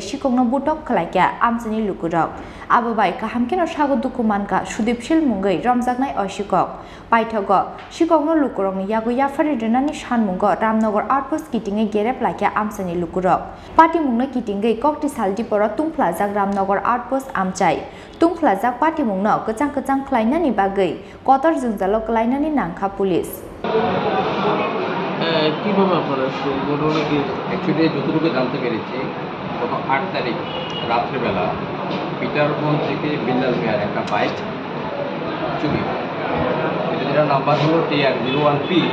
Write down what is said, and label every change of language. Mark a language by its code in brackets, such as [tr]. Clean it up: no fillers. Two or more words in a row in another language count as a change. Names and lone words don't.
[trp] Sikokno butok khlaikya Amchani lukurok ababai kahamkeno sagodukhu manka sudipsil mungai romjaknai o Sikok paithago Sikokno lukurokni yago yafari rwnani sanmungo Ramnagar Outpost kitingai gerab lakhya Amchani lukurok Patimungno kitingai Koktisalo Tripura tungphlajak Ramnagar Outpost Amchai tungphlajak Patimungno kachang khlainani bagui kotor jungjalo klainani nangkha police [bn] কিভাবে আপনারা ঘটনা কি অ্যাকচুয়ালি যতটুকু জানতে পেরেছি গত 8 তারিখ রাত্রেবেলা পিটারবন থেকে বিল্লাল মিয়ার একটা বাইক চুরি হয় যেটার নাম্বার হলো TR01P